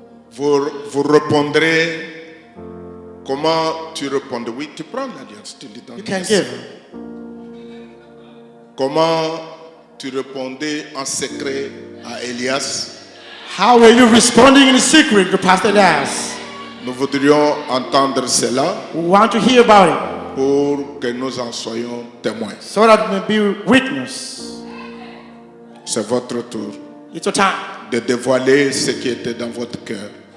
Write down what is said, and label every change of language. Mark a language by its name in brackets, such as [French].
[French] Vous répondrez. Comment tu répondais? Oui, tu prends l'alliance, tu lui donnes. [English] you can give. [French] Comment tu répondais en secret à Elias? [English] How were you responding in secret to Pastor Das? [French] Nous voudrions entendre cela [English] We want to hear about it [French] pour que nous en soyons témoins. [English] so that we may be witness. [French] C'est votre tour [English] It's your time. [French] de dévoiler ce qui était dans votre cœur.